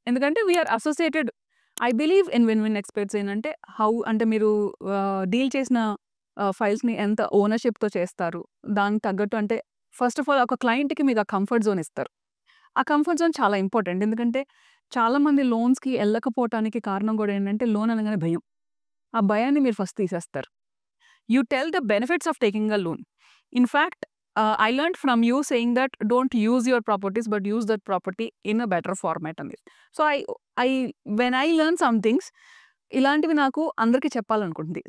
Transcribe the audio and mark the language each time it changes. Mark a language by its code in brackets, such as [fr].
[te] ఎందుకంటే [en] We are associated. I believe in win win experts [te] ఏంటంటే అంటే మీరు డీల్ చేసిన ఫైల్స్‌ని ఎంత ఓనర్‌షిప్‌తో చేస్తారు. దానికి తగ్గట్టు అంటే ఫస్ట్ ఆఫ్ ఆల్ ఒక క్లయింట్‌కి మీరు ఆ కంఫర్ట్ జోన్ ఇస్తారు. ఆ కంఫర్ట్ జోన్ చాలా ఇంపార్టెంట్. ఎందుకంటే చాలామంది లోన్స్‌కి ఎళ్ళకపోవటానికి కారణం కూడా ఏంటంటే లోన్ అనగానే భయం. ఆ భయాన్ని మీరు ఫస్ట్ తీసేస్తారు. [en] You tell the benefits of taking a loan. In fact, I learned from you saying that don't use your properties, but use that property in a better format అని. So when I learn some things, [te] ఇలాంటివి నాకు అందరికీ చెప్పాలనుకుంటుంది.